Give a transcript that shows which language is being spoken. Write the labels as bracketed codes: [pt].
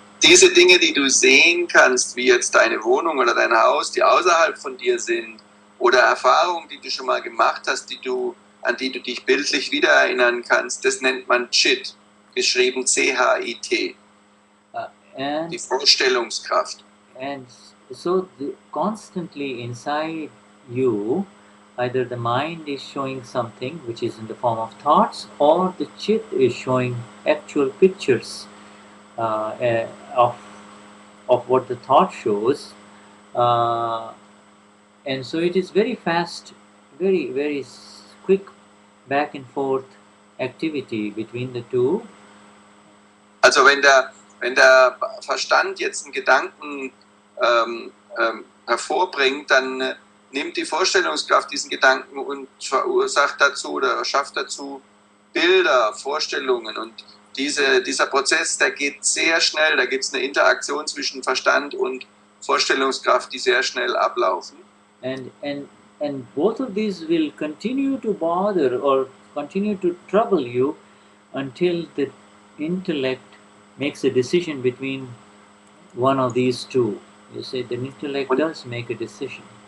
[de] Diese Dinge, die du sehen kannst, wie jetzt deine Wohnung oder dein Haus, die außerhalb von dir sind, oder Erfahrungen, die du schon mal gemacht hast, an die du dich bildlich wieder erinnern kannst, das nennt man Chit, geschrieben C-H-I-T. Die Vorstellungskraft. [en] And so constantly inside you, either the mind is showing something which is in the form of thoughts, or the chit is showing actual pictures of what the thought shows. And so it is very fast, very, very quick back and forth activity between the two. [de] Also wenn der Verstand jetzt einen Gedanken hervorbringt, dann nimmt die Vorstellungskraft diesen Gedanken und verursacht dazu oder schafft dazu Bilder, Vorstellungen. Und dieser Prozess, der geht sehr schnell. Da gibt es eine Interaktion zwischen Verstand und Vorstellungskraft, die sehr schnell ablaufen. [en] And both of these will continue to bother or continue to trouble you until the intellect makes a decision between one of these two. You say the intellect does make a decision.